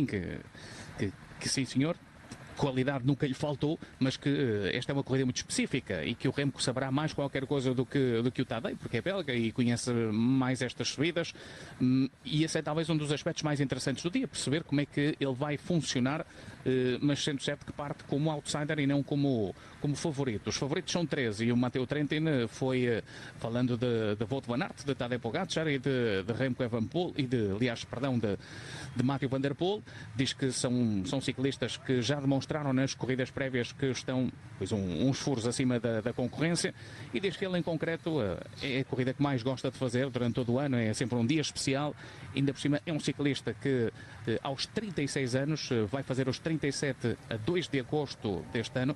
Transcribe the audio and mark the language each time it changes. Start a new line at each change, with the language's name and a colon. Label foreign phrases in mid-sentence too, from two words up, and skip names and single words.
Portuguese: sim senhor, qualidade nunca lhe faltou, mas que esta é uma corrida muito específica e que o Remco saberá mais qualquer coisa do que o Tadej, porque é belga e conhece mais estas subidas, e esse é talvez um dos aspectos mais interessantes do dia, perceber como é que ele vai funcionar, mas sendo certo que parte como outsider e não como favorito. Os favoritos são 13 e o Matteo Trentin foi falando de Wout van Aert, de Tadej Pogacar e de Remco Evenepoel e de Mathieu van der Poel. Diz que são ciclistas que já demonstraram nas corridas prévias que estão uns furos acima da concorrência, e diz que ele em concreto é a corrida que mais gosta de fazer durante todo o ano, é sempre um dia especial. Ainda por cima é um ciclista que aos 36 anos vai fazer os 37 a 2 de agosto deste ano.